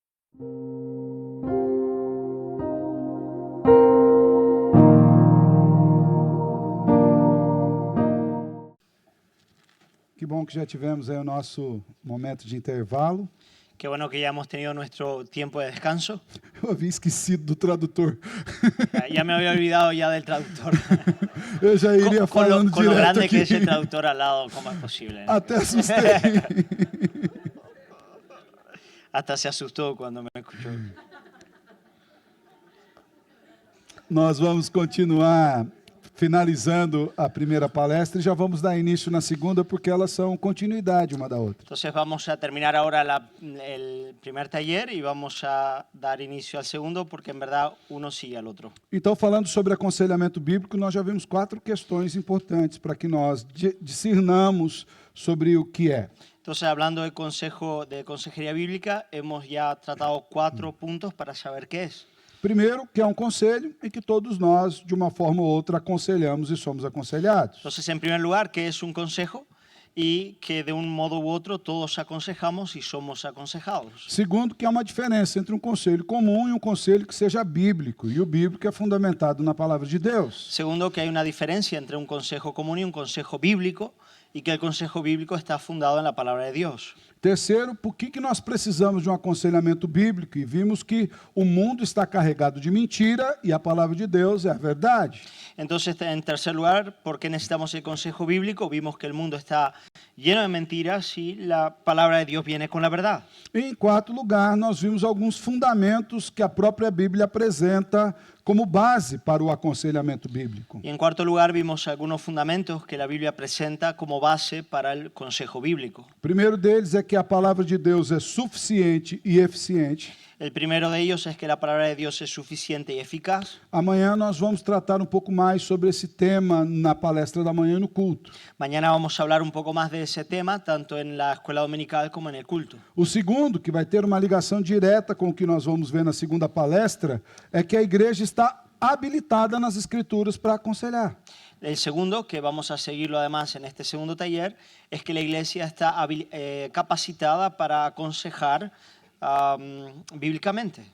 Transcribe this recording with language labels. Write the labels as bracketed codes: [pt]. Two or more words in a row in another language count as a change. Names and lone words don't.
[pt] Que bom que já tivemos aí o nosso momento de intervalo. [es] Qué bueno que ya hemos tenido nuestro tiempo de descanso. [pt] Eu havia esquecido do tradutor. [es] Ya me había olvidado ya del traductor. [pt] Eu já iria falando [es] con lo [pt] direto grande aqui. [es] que es el traductor al lado, ¿cómo es posible? ¿No? [pt] Até assustei. [es] Hasta se asustó cuando me escuchó. [pt] Nós vamos continuar finalizando a primeira palestra e já vamos dar início na segunda, porque elas são continuidade uma da outra. [es] Entonces vamos a terminar ahora el primer taller y vamos a dar inicio al segundo, porque en verdad uno sigue al otro. [pt] Então, falando sobre aconselhamento bíblico, nós já vimos 4 questões importantes para que nós discernamos sobre o que é. [es] Entonces, hablando de consejería bíblica, hemos ya tratado 4 puntos para saber qué es. [pt] Primeiro, que é um conselho em que todos nós, de uma forma ou outra, aconselhamos e somos aconselhados. [es] Entonces, en primer lugar, ¿qué es un consejo? Y que de un modo u otro todos aconsejamos y somos aconsejados. [pt] Segundo, que há uma diferença entre um conselho comum e um conselho que seja bíblico. E o bíblico é fundamentado na palavra de Deus. [es] Segundo, que hay una diferencia entre un consejo común y un consejo bíblico, y que el consejo bíblico está fundado en la palabra de Dios. [pt] Terceiro, por que nós precisamos de um aconselhamento bíblico? E vimos que o mundo está carregado de mentira e a palavra de Deus é a verdade. [es] Entonces, en tercer lugar, ¿por qué necesitamos el consejo bíblico? Vimos que el mundo está lleno de mentiras y la palabra de Dios viene con la verdad. [pt] E em quarto lugar, nós vimos alguns fundamentos que a própria Bíblia apresenta como base para o aconselhamento bíblico. [es] Y en cuarto lugar, vimos algunos fundamentos que la Biblia presenta como base para el consejo bíblico. [pt] O primeiro deles é que a palavra de Deus é suficiente e eficiente. [es] El primero de ellos es que la palabra de Dios es suficiente y eficaz. [pt] Amanhã nós vamos tratar um pouco mais sobre esse tema na palestra da manhã e no culto. [es] Mañana vamos a hablar un poco más de ese tema, tanto en la escuela dominical como en el culto. [pt] O segundo, que vai ter uma ligação direta com o que nós vamos ver na segunda palestra, é que a igreja está habilitada nas Escrituras para aconselhar. [es] El segundo, que vamos a seguirlo además en este segundo taller, es que la iglesia está capacitada para aconsejar bíblicamente.